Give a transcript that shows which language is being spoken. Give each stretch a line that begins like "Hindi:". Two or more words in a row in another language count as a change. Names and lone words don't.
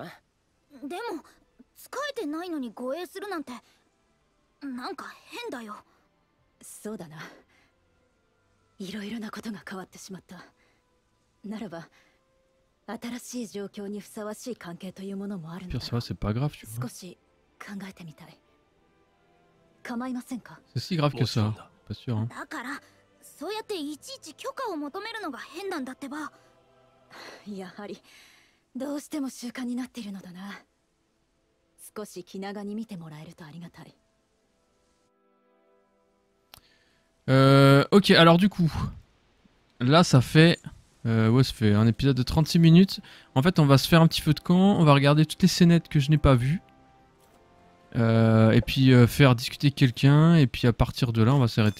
Japanese: でも使えてないのに護衛するなんてなんか変だよ。そうだな。いろいろなことが変わってしまった。ならば新しい状況にふさわしい関係というものもあるんだ。
French: Pire, ça va, c'est pas grave, tu vois.
Japanese: 少し考えてみたい。構いませんか？
French: C'est si grave que ça. Pas sûr, hein.
Japanese: だからそうやっていちいち許可を求めるのが変なんだってば。やはりどうしても習慣になっているのだな。少し気長に見てもらえるとありがたい。
French: Ok, alors du coup, là ça fait, ouais, ça fait un épisode de 36 minutes. En fait, on va se faire un petit feu de camp, on va regarder toutes les scénettes que je n'ai pas vues. Et puis faire discuter quelqu'un, et puis à partir de là, on va s'arrêter.